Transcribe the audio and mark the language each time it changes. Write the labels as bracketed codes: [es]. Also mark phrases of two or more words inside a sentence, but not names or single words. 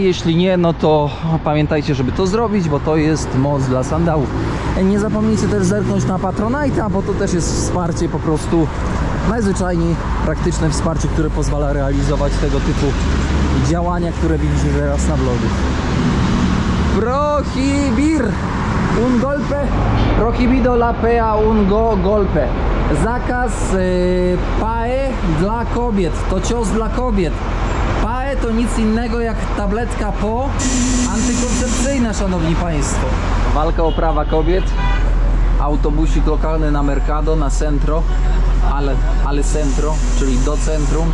[pl] Jeśli nie, no to pamiętajcie, żeby to zrobić, bo to jest moc dla sandałów. Nie zapomnijcie też zerknąć na Patronite'a, bo to też jest wsparcie, po prostu najzwyczajniej praktyczne wsparcie, które pozwala realizować tego typu działania, które widzicie teraz na vlogu. [es] Prohibir un golpe, prohibido la pea un golpe. [pl] Zakaz PAE dla kobiet, to cios dla kobiet. PAE to nic innego jak tabletka PO antykoncepcyjna, szanowni państwo. Walka o prawa kobiet. Autobusik lokalny na Mercado, na centro, ale centro, czyli do centrum.